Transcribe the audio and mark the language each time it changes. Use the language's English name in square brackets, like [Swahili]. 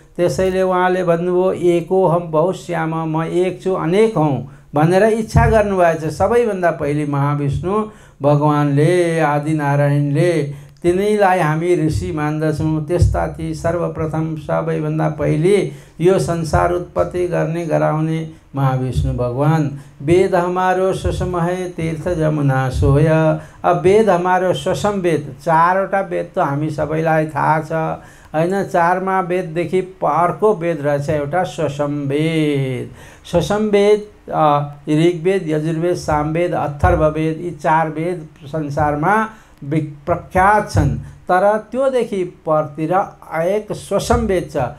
[Nepali] त्यसैले उहाँले भन्नुभयो [Sanskrit] एकोहम बहुश्याम, [Nepali] म एक छु अनेक हौँ भनेर इच्छा गर्नुभएछ। सबैभन्दा पहिले महाविष्णु भगवानले आदिनारायणले तिनैलाई हामी ऋषि मान्दछौँ। त्यस्ता ती सर्वप्रथम सबैभन्दा पहिले यो संसार उत्पत्ति गर्ने गराउने महाविष्णु भगवान। [Hindi] वेद हमारो सुषम है तीर्थ जमुना सोय। [Nepali] अब वेद हमारो सुषम वेद, 4वटा वेद त हामी सबैलाई थाहा छ हैन। 4मा वेददेखि अर्को वेद रहेछ एउटा सुषम वेद। सुषम वेद ऋग्वेद, यजुर्वेद, सामवेद, अथर्ववेद यी 4 वेद संसारमा प्रख्यात छन्। तर त्योदेखि परतिर एक सुषम वेद छ।